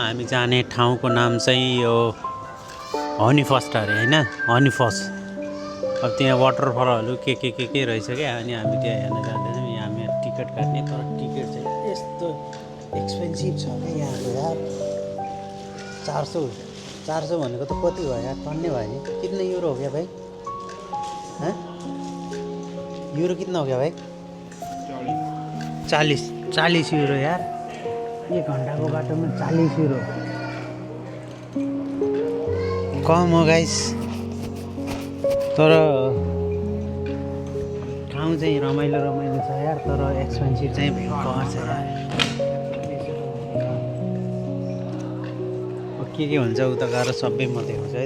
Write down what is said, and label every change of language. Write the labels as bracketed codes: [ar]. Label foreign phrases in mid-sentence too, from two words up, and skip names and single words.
[ne] हामी जाने ठाउँको नाम चाहिँ यो हनीफस्ट अरे होइन, हनीफस्ट। अब त्यहाँ वाटरफलहरू के रहेछ क्या। अनि हामी त्यहाँ हेर्न जाँदैछौँ। यहाँ हामी टिकट काट्ने, तर टिकट चाहिँ यस्तो एक्सपेन्सिभ छ क्या यहाँको यार। 400 भनेको त कति भयो यार, टन्नै भयो नि। [hi] कितना यूरो हो गया भाई? हैं यूरो कितना हो गया भाई? [ne] 40 यूरो यार। 1 घन्टाको बाटोमा 40 यूरो कम हो गाइस। तर ठाउँ चाहिँ रमाइलो छ यार। तर एक्सपेन्सिभ चाहिँ भयङ्कर छ यार। के हुन्छ उता गएर सबै म देखाउँछु है त।